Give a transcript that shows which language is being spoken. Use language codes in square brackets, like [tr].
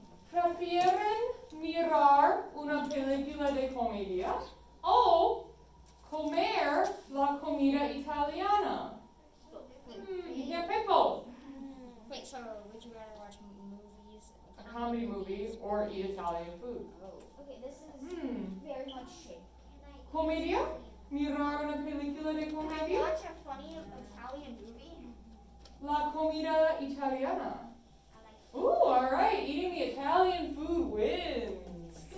[es] ¿Prefieren mirar una película de comedia o comer la comida italiana? [en] You can't pick both. Wait, so would you rather watch movies? Comedy movies or eat Italian food. Okay, this is Hmm. very much shape. [es] Comedia? Mirar una película de comedia? [en] Watch a funny Italian movie. [es] La comida italiana. [en] Ooh, all right. Eating the Italian food wins.